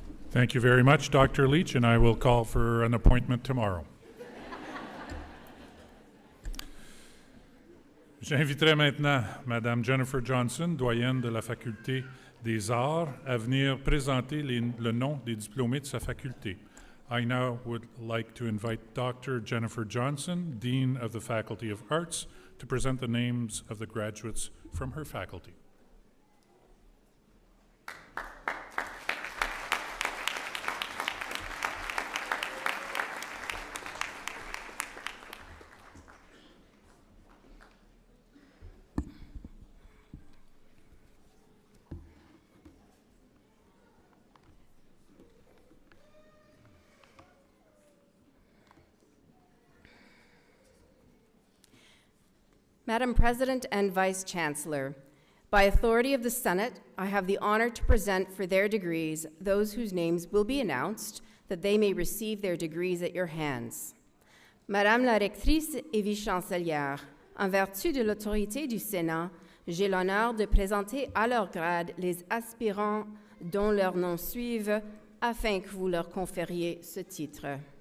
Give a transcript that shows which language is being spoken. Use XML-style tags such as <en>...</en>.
<en>Thank you very much, Dr. Leach, and I will call for an appointment tomorrow.</en> <fr>J'inviterai maintenant Madame Jennifer Johnson, doyenne de la Faculté des Arts, à venir présenter le nom des diplômés de sa faculté.</fr> <en>I now would like to invite Dr. Jennifer Johnson, Dean of the Faculty of Arts, to present the names of the graduates from her faculty. Madam President and Vice Chancellor, by authority of the Senate, I have the honor to present for their degrees those whose names will be announced, that they may receive their degrees at your hands.</en> <fr>Madame la rectrice et vice-chancelière, en vertu de l'autorité du Sénat, j'ai l'honneur de présenter à leur grade les aspirants dont leurs noms suivent afin que vous leur confériez ce titre.</fr>